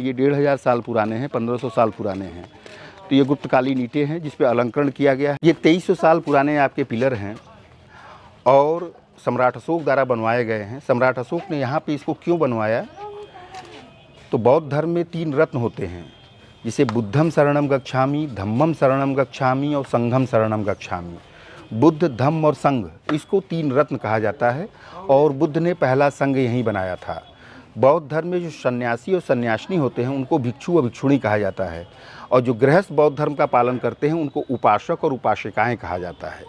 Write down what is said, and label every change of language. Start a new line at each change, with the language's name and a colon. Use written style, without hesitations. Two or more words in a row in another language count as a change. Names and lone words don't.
Hindi: ये 1500 साल पुराने हैं, 1500 साल पुराने हैं। तो ये गुप्तकालीन ईंटें हैं जिस पे अलंकरण किया गया है। ये 2300 साल पुराने आपके पिलर हैं और सम्राट अशोक द्वारा बनवाए गए हैं। सम्राट अशोक ने यहाँ पे इसको क्यों बनवाया? तो बौद्ध धर्म में 3 रत्न होते हैं, जिसे
Pali: बुद्धम शरणम गच्छामि, धम्मम शरणम गच्छामि
Hindi: और
Pali: संघम शरणम गच्छामि।
Hindi: बुद्ध, धम्म और संघ, इसको 3 रत्न कहा जाता है और बुद्ध ने पहला संघ यहीं बनाया था। बौद्ध धर्म में जो सन्यासी और सन्यासिनी होते हैं उनको भिक्षु और भिक्षुणी कहा जाता है, और जो गृहस्थ बौद्ध धर्म का पालन करते हैं उनको उपासक और उपासिकाएँ कहा जाता है।